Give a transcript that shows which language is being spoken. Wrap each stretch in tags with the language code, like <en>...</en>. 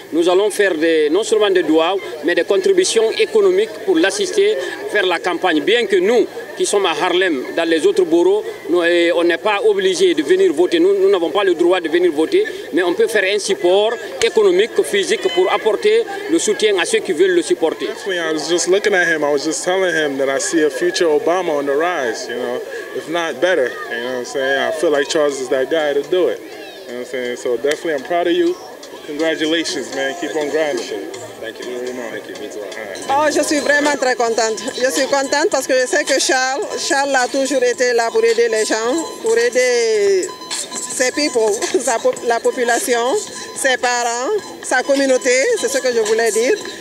<fr>Nous allons faire non seulement des doigts, mais des contributions économiques pour l'assister, faire la campagne. Bien que nous, qui sommes à Harlem, dans les autres boroughs, on n'est pas obligé de venir voter. Nous n'avons pas le droit de venir voter, mais on peut faire un support économique, physique, pour apporter le soutien à ceux qui veulent le supporter.</fr> <en>I was just looking at him. I was just telling him that I see a future Obama on the rise, you know, if not better. You know what I'm saying? I feel like Charles is that guy to do it. You know what I'm saying? So definitely, I'm proud of you. Congratulations, man. Keep on grinding. Thank you very much. Thank you.</en> <fr>Oh, je suis vraiment très contente. Je suis contente parce que je sais que Charles a toujours été là pour aider les gens, pour aider ses people, la population, ses parents, sa communauté, c'est ce que je voulais dire.</fr>